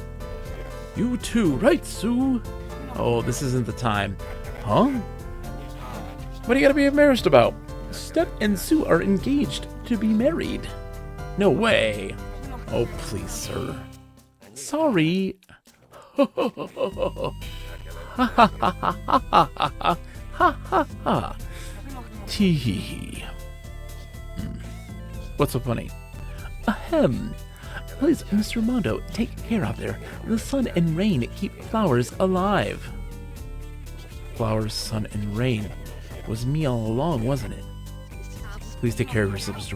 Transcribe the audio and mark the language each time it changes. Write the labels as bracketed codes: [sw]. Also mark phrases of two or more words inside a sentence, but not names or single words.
[en] You too, right, Sue? Oh, this isn't the time. Huh? What do you gotta be embarrassed about? Step and Sue are engaged to be married. No way. Oh, please, sir. Sorry. Ha ha ha ha ha ha ha ha ha ha. Tee hee hee. What's so funny? Ahem. Please, Mr. Mondo, take care out there. The sun and rain keep flowers alive. Flowers, sun, and rain. Was me all along, wasn't it? Please take care of yourself, Mr.